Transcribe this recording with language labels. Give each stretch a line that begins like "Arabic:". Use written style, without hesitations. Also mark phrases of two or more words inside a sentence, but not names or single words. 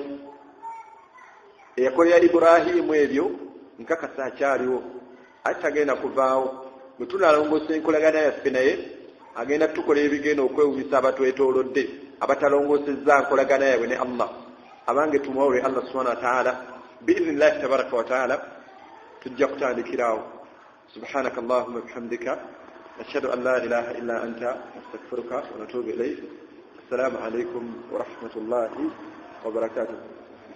Ganda: Eyakolera Ibulayimu ebyo nkakasa akyaliwo ate tagenda kuvaawo. Bwe tunalongoosa enkolagana yaffe naye agenda tukola ebigenda okwewunyisa abatwetoolodde abatalongoosezza nkolagana yaabwe ne Allah. Abange tumwawule
Arabic: الله سبحانه وتعالى بإذن الله تبارك وتعالى
Ganda: tujja kutandikiraawo.
Arabic: سبحانك اللهم وبحمدك نشهد أن لا إله إلا أنت نستغفرك ونتوب إليك. السلام عليكم ورحمة الله وبركاته.